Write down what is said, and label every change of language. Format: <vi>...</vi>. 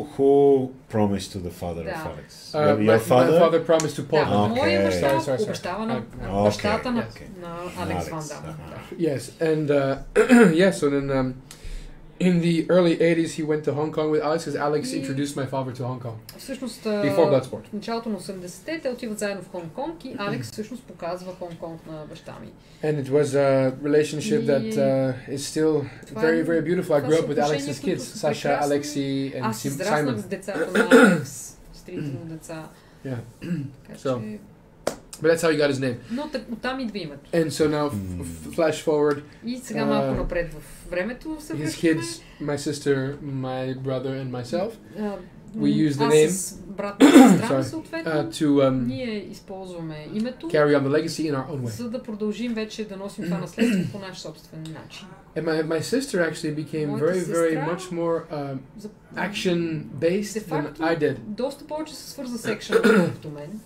<en>Who promised to the father of Alex? My father promised to Paul.</en> <bg>Моя баща обещава на бащата на Алекс Ван Дам.</bg> <en>Yes, and yeah, so then in the early 80s he went to Hong Kong with Alex, because Alex introduced my father to Hong Kong.</en> <bg>Всъщност,</bg> <en>before Bloodsport.</en> <bg>В началото на 80-те те отиват заедно в Хонг Конг и Алекс всъщност показва Хонг Конг на баща ми.</bg> <en>And it was a relationship that is still very, very beautiful. I grew up with Alex's kids, Sasha, Alexi, and</en> <bg>Аз израснах с децата на Алекс, с трите му деца.</bg> <en>Yeah. So, but that's how he got his name.</en> <bg>Но оттам идва името.</bg> <en>And so now, flash forward.</en> <bg>И сега малко напред в времето се връщаме.</bg> <en>His kids, my sister, my brother, and myself. We use the name.</en> <bg>Аз с брат и сестра съответно. Ние използваме името.</bg> <en>Carry on the legacy in our own way.</en> <bg>За да продължим вече да носим това наследство по наш собствен начин.</bg> <en>And my sister actually became very much more action based than I did.</en> <bg>Доста повече се свърза с екшън като мен.</bg>